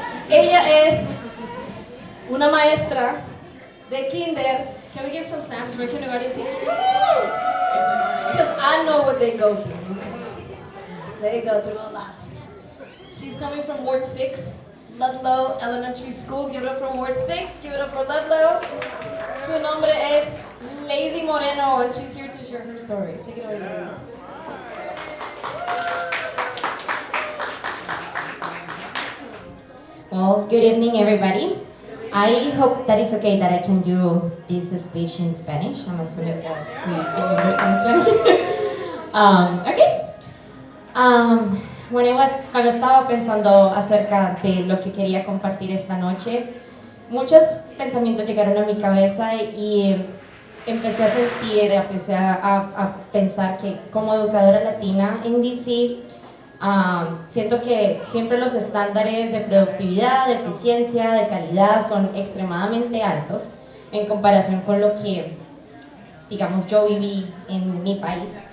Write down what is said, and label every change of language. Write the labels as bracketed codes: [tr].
[es] Ella es una maestra de kinder. [en] Can we give some snaps for kindergarten teachers? Because I know what they go through. They go through a lot. She's coming from Ward 6, Ludlow Elementary School. Give it up for Ward 6. Give it up for Ludlow. [es] Su nombre es Lady Moreno, [en] and she's here to share her story. Take it away, Lady. Well, good evening, everybody. I hope that it's okay that I can do this speech in Spanish. I'm assuming that you understand Spanish. Okay. [es] Cuando estaba pensando acerca de lo que quería compartir esta noche, muchos pensamientos llegaron a mi cabeza y empecé a sentir, a pensar que como educadora latina en DC, siento que siempre los estándares de productividad, de eficiencia, de calidad son extremadamente altos en comparación con lo que, digamos, yo viví en mi país.